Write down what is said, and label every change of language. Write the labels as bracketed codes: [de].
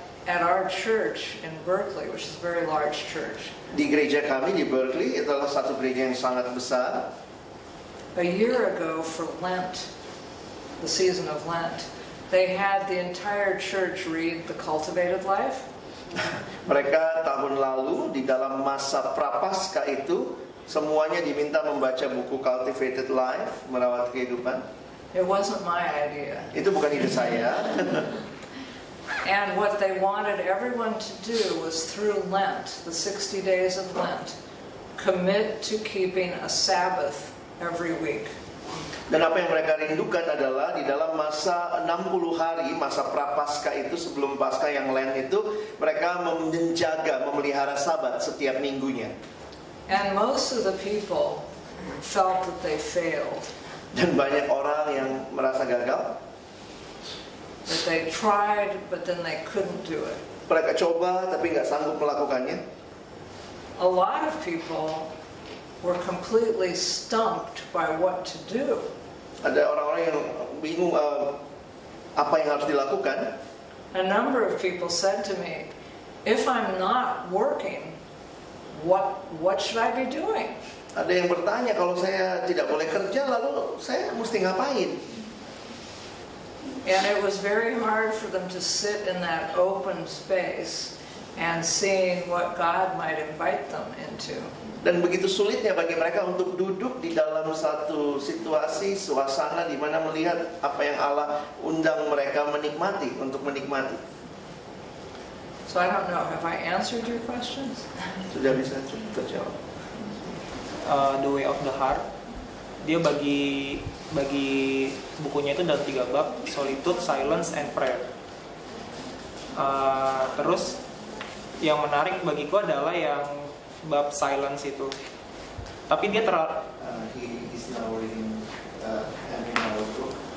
[en] At our church in Berkeley, which is a very large church, [id] Di gereja kami di Berkeley, itu adalah satu gereja yang sangat besar. [en] a year ago for Lent, the season of Lent, they had the entire church read the Cultivated life. [id] Mereka tahun lalu di dalam masa prapaskah itu semuanya diminta membaca buku Cultivated Life, Merawat Kehidupan. [en] It wasn't my idea. [id] Itu bukan ide saya. [en] And what they wanted everyone to do was through Lent, the 60 days of Lent, commit to keeping a Sabbath every week. [id] Dan apa yang mereka rindukan adalah di dalam masa 60 hari, masa prapaskah itu sebelum Paskah yang Lent itu, mereka menjaga, memelihara Sabat setiap minggunya. [en] And most of the people felt that they failed. [id] Dan banyak orang yang merasa gagal. [en] That they tried, but then they couldn't do it. [id] Mereka coba tapi nggak sanggup melakukannya. [en] A lot of people were completely stumped by what to do. [id] Ada orang-orang yang bingung apa yang harus dilakukan. [en] A number of people said to me, if I'm not working, what should I be doing? [id] Ada yang bertanya, kalau saya tidak boleh kerja, lalu saya mesti ngapain? [en] And it was very hard for them to sit in that open space and seeing what God might invite them into. [id] Dan begitu sulitnya bagi mereka untuk duduk di dalam satu situasi, suasana di mana melihat apa yang Allah undang mereka menikmati, untuk menikmati. [en] So I don't know, have I answered your questions? [id] Sudah bisa terjawab. The Way of the Heart, dia bagi bukunya itu dalam 3 bab: Solitude, Silence, and Prayer. Terus yang menarik bagiku adalah yang bab silence itu. Tapi dia [en] He's now reading our book.